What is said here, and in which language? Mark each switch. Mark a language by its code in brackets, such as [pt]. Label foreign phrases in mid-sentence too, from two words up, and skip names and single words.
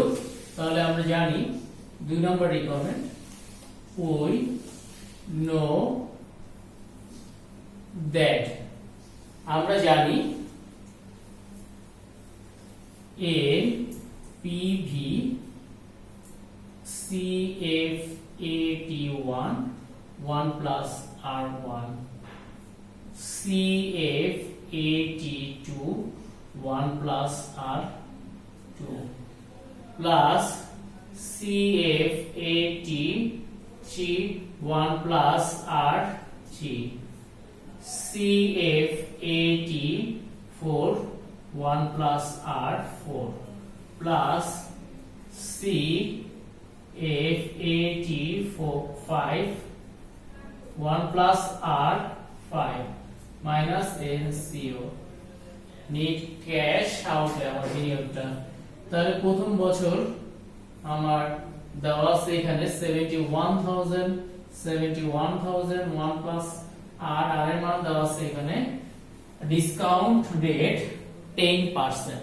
[bn] তাহলে আমরা জানি 2 নম্বর রিকোয়ারমেন্ট [en] we know that. [bn] আমরা জানি [en] এনপিভি CFAT1 1 plus R1 CFAT2 1 plus R2 plus CFAT3 1 plus R3 CFAT4 1 plus R4 plus CFAT5 1 plus R5 minus NCO net cash oute [bn] আমার বিনিয়োগটা। তাহলে প্রথম বছর আমার দেওয়া আছে এখানে 71,000 1 [en] plus R [bn] এর মান দেওয়া আছে এখানে [en] discount rate [bn] 10%।